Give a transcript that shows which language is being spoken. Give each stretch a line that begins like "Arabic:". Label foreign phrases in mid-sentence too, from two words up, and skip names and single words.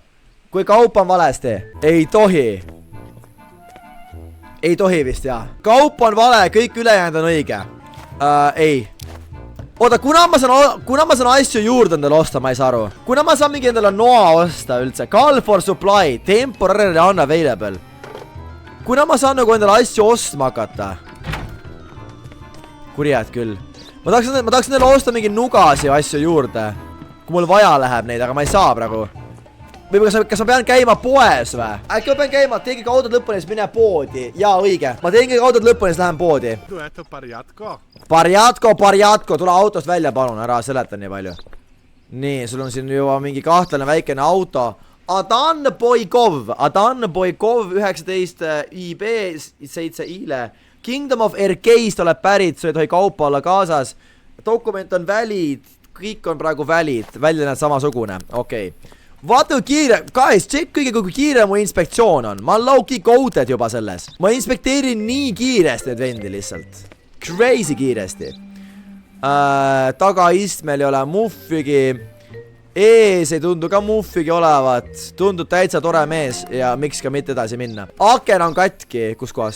Estonian: Kui kaup on valesti. Ei tohi. Ei tohi vist, jah. Kaup on vale, kõik ülejäänud on õige. Ei. Oota, kuna ma saan asju juurde endale osta, ma ei saa aru. Kuna ma saan mingi endale noa osta üldse.
English: Call for supply, temporarily unavailable.
Estonian: Kuna ma saan nagu endale asju ostma hakata. Kurjad küll. Ma tahaks endale osta mingi nugasi asju juurde. Kui mul vaja läheb neid, aga ma ei saa praegu. Või kas ma pean käima poes või? Äkki ma pean käima, teengi ka autod lõpuni, siis mine poodi. Jaa, õige. Ma teengi ka autod lõpuni, siis lähen poodi. Barjatko, tule autost välja, palun, ära seleta nii palju. Nii, sul on siin juba mingi kahtlane väikene auto. Adan Boykov 19 IB 7 ILE. Kingdom of Erkeist oled pärit, sul ei tohi kaupa olla kaasas. Dokument on valid, kõik on praegu valid, välja näed samasugune, okei. Vaata kui kiire, guys, check kõige kui kiire mu inspektsioon on. Ma olen
English: low-key coded
Estonian: juba selles. Ma inspekteerin nii kiiresti need vendi lihtsalt. Crazy kiiresti. Tagaistmel ei ole muffigi. Ees ei tundu ka muffigi olevat. Tundub täitsa tore mees ja miks ka mitte edasi minna. Aken on katki, kus kohas?